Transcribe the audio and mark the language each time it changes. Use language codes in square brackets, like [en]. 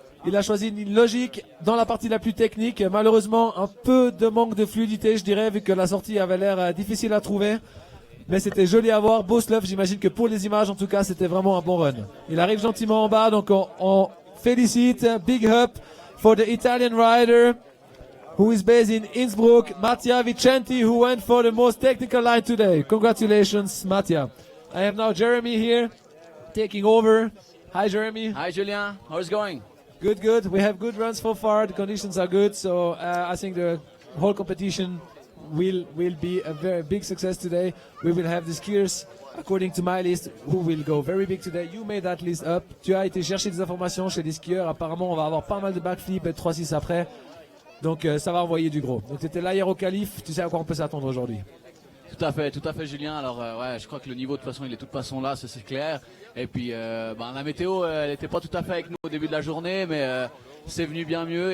[fr] Il a choisi une ligne logique dans la partie la plus technique. Malheureusement, un peu de manque de fluidité, je dirais, vu que la sortie avait l'air difficile à trouver. Mais c'était joli à voir, beau slough. J'imagine que pour les images, en tout cas, c'était vraiment un bon run. Il arrive gentiment en bas, donc on félicite. [en] Big up for the Italian rider who is based in Innsbruck, Mattia Vicenti, who went for the most technical line today. Congratulations, Mattia. I have now Jeremy here, taking over. Hi, Jeremy. Hi, Julien. How's it going? Good, good. We have good runs so far. The conditions are good, so I think the whole competition will be a very big success today. We will have the skiers, according to my list, who will go very big today. You made that list up. [fr] Tu as été chercher des informations chez les skieurs. Apparemment, on va avoir pas mal de backflips et de 3-6 après. Donc ça va envoyer du gros. Donc c'était l'aéro-qualif, tu sais à quoi on peut s'attendre aujourd'hui. Tout à fait Julien. Alors ouais, je crois que le niveau de toute façon il est de toute façon là, ça c'est clair. Et puis la météo elle n'était pas tout à fait avec nous au début de la journée, mais c'est venu bien mieux.